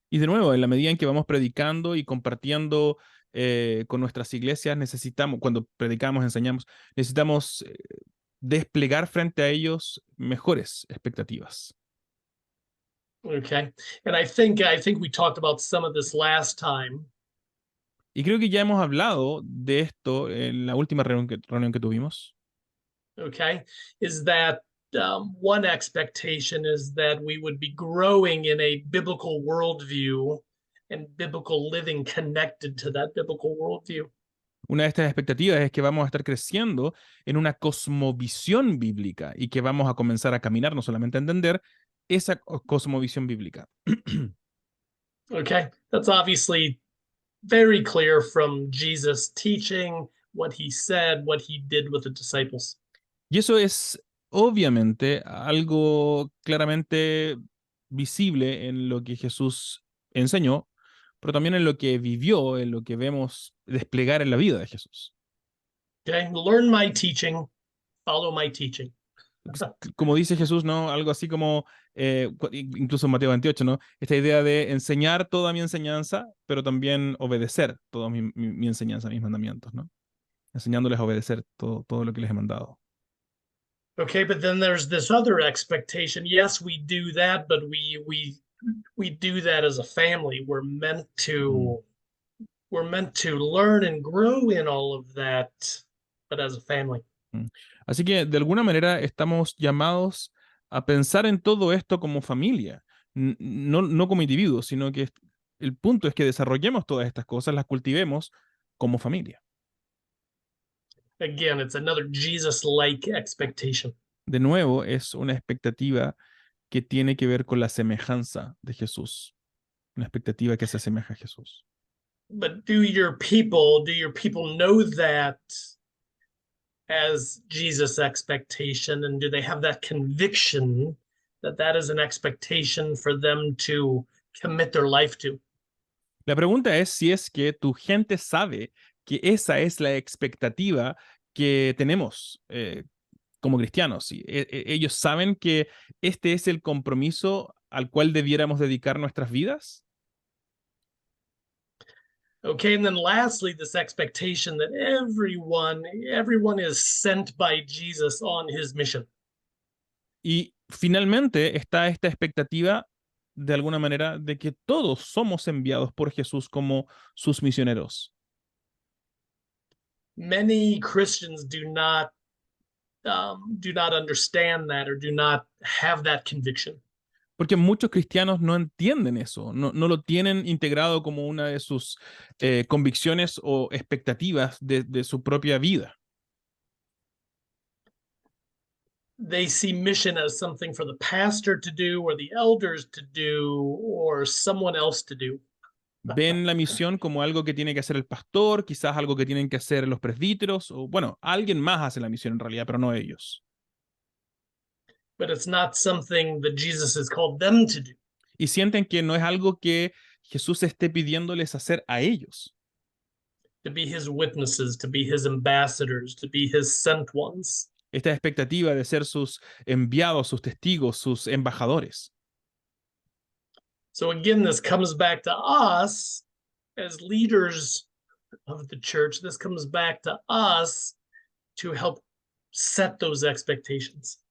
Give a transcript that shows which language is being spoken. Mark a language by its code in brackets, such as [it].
[es] Y de nuevo, en la medida en que vamos predicando y compartiendo con nuestras iglesias, cuando predicamos, enseñamos, necesitamos desplegar frente a ellos mejores expectativas. [en] Okay, and I think we talked about some of this last time. [es] Y creo que ya hemos hablado de esto en la última reunión que tuvimos. [en] Okay, is that one expectation is that we would be growing in a biblical worldview and biblical living connected to that biblical worldview. [es] Una de estas expectativas es que vamos a estar creciendo en una cosmovisión bíblica y que vamos a comenzar a caminar, no solamente a entender, esa cosmovisión bíblica. [en] Okay, that's obviously very clear from Jesus' teaching, what he said, what he did with the disciples. [es] Y eso es obviamente algo claramente visible en lo que Jesús enseñó, pero también en lo que vivió, en lo que vemos desplegar en la vida de Jesús. [en] Okay, learn my teaching, follow my teaching. [es] Como dice Jesús, ¿no? Algo así como, incluso en Mateo 28, ¿no? Esta idea de enseñar toda mi enseñanza, pero también obedecer toda mi enseñanza, mis mandamientos, ¿no? Enseñándoles a obedecer todo lo que les he mandado. [en] Okay, but then there's this other expectation. Yes, we do that, but we do that as a family. We're meant to learn and grow in all of that, but as a family. [es] Así que de alguna manera estamos llamados a pensar en todo esto como familia, no como individuos, sino que el punto es que desarrollemos todas estas cosas, las cultivemos como familia. [en] Again, it's another Jesus-like expectation. [es] De nuevo, es una expectativa que tiene que ver con la semejanza de Jesús, una expectativa que se asemeja a Jesús. [en] But do your people know that as Jesus' expectation, and do they have that conviction that that is an expectation for them to commit their life to? [es] La pregunta es si es que tu gente sabe que esa es la expectativa que tenemos como cristianos. ¿Ellos saben que este es el compromiso al cual debiéramos dedicar nuestras vidas? [en] Okay, and then lastly, this expectation that everyone is sent by Jesus on his mission. [es] Y finalmente está esta expectativa, de alguna manera, de que todos somos enviados por Jesús como sus misioneros. [en] Many Christians do not do not understand that or do not have that conviction. [es] Porque muchos cristianos no entienden eso, no lo tienen integrado como una de sus convicciones o expectativas de su propia vida. [en] They see mission as something for the pastor to do or the elders to do or someone else to do. [es] Ven la misión como algo que tiene que hacer el pastor, quizás algo que tienen que hacer los presbíteros, o bueno, alguien más hace la misión en realidad, pero no ellos. [en] But it's not something that Jesus has called them to do. [es] Y sienten que no es algo que Jesús esté pidiéndoles hacer a ellos. [en] To be his witnesses, to be his ambassadors, to be his sent ones. [es] Esta expectativa de ser sus enviados, sus testigos, sus embajadores. [en] So again, this comes back to us as leaders of the church. This comes back to us to help set those expectations.